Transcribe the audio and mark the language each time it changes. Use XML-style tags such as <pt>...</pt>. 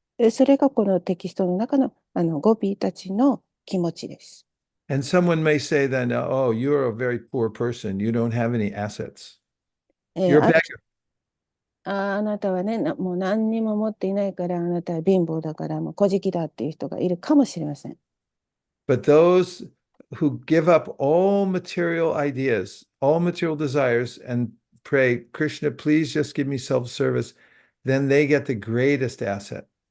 <ja>それがこのテキストの中のゴピたちの気持ちです。</ja> <en>And someone may say then, oh, you're a very poor person. You don't have any assets. え You're a あ beggar.</en> <ja>あなたはね、もう何にも持っていないから、あなたは貧乏だから、もう小じだっていう人がいるかもしれません。</ja> <en>But those who give up all material ideas, all material desires, and pray, Krishna, please just give me self-service, then they get the greatest asset.</en>